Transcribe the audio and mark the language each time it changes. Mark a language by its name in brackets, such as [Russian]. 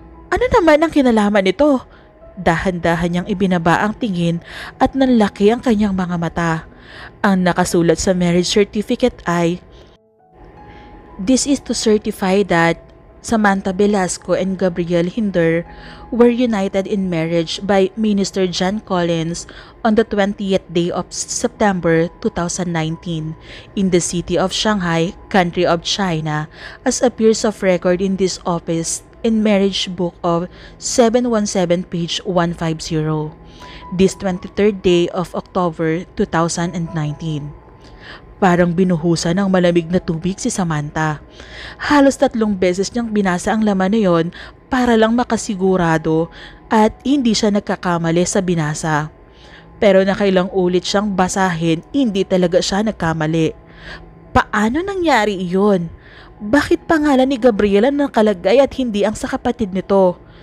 [Filipino] Ano naman ang kinalaman nito? Dahan-dahan niyang ibinaba ang tingin at nanlaki ang kanyang mga mata. Ang nakasulat sa [English] marriage certificate ay, "This is to certify that Samantha Velasco and Gabriel Hinder were united in marriage by Minister John Collins on the 20th day of September 2019 in the city of Shanghai, country of China, as appears of record in this office in Marriage Book of 717 page 150, this 23rd day of October 2019. [Filipino] Parang binuhusan ng malamig na tubig si Samantha. Halos 3 beses niyang binasa ang laman na yon para lang makasigurado at hindi siya nagkakamali sa binasa. Pero nakailang ulit siyang basahin, hindi talaga siya nagkamali. Paano nangyari iyon? Bakit pangalan ni Gabriel ang nakalagay at hindi ang sa kapatid nito?